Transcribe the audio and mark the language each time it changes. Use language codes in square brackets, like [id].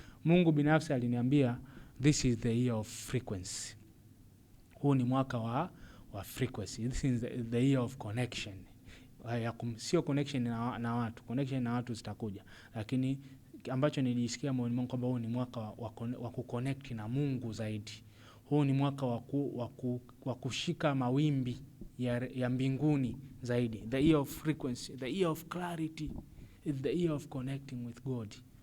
[sw] Mungu binafsi aliniambia [en] this is the year of frequency. [sw] Huu ni mwaka wa frequency. [en] This is the year of connection. [sw] Sio connection na watu. Connection na watu zitakuja. Lakini ambacho nilisikia moyoni mwangu kwamba huu ni mwaka wa kuconnect na Mungu zaidi. Huu ni mwaka wa kushika mawimbi ya mbinguni zaidi. [en] The ear of frequency, the ear of clarity, the ear of connecting with God.